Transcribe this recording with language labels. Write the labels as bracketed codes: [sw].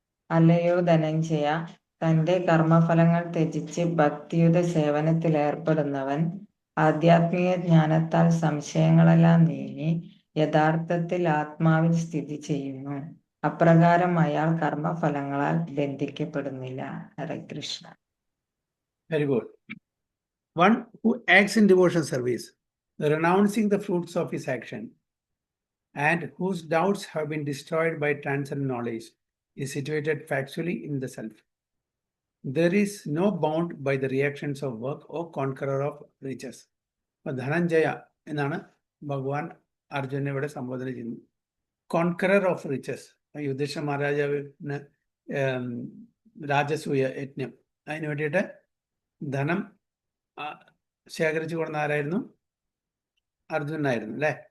[ml] അല്ലയോ ധനഞ്ജയ, തന്റെ കർമ്മഫലങ്ങൾ ത്യജിച്ച് ഭക്തിയുടെ സേവനത്തിൽ ഏർപ്പെടുന്നവൻ ആധ്യാത്മിക ജ്ഞാനത്താൽ സംശയങ്ങളെല്ലാം നീങ്ങി യഥാർത്ഥത്തിൽ ആത്മാവിൽ സ്ഥിതി ചെയ്യുന്നു. അപ്രകാരം അയാൾ കർമ്മഫലങ്ങളാൽ ബന്ധിക്കപ്പെടുന്നില്ല. ഹരേ Krishna. [en] Very good. One who acts in devotion service, renouncing the fruits of his action, and whose doubts have been destroyed by transcendent knowledge, is situated factually in the self. There is no bound by the reactions of work or conqueror of riches. [ml] Dhananjaya എന്നാണ് ഭഗവാൻ അർജുനെ ഇവിടെ സംബോധന ചെയ്യുന്നത്. [en] Conqueror of riches. [ml] Yudhishthira മഹാരാജാവിന് രാജസൂയ യജ്ഞം, അതിന് വേണ്ടിയിട്ട് ധനം ശേഖരിച്ചു കൊടുക്കുന്ന ആരായിരുന്നു? അർജുനായിരുന്നു അല്ലേ?